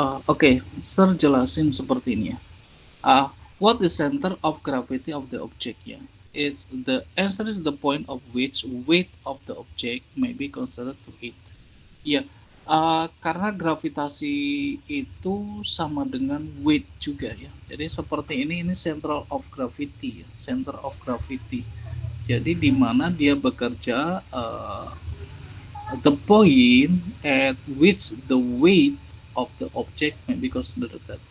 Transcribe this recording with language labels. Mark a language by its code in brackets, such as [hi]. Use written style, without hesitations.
[id] Oke, Sir jelasin seperti ini ya. [en] What is center of gravity of the object ya? It's the answer is the point of which weight of the object may be considered to it. [id] Ya, karena gravitasi itu sama dengan weight juga ya. Jadi seperti ini [en] central of gravity ya, center of gravity. [id] Jadi di mana dia bekerja [en] the point at which the weight of the object may be considered.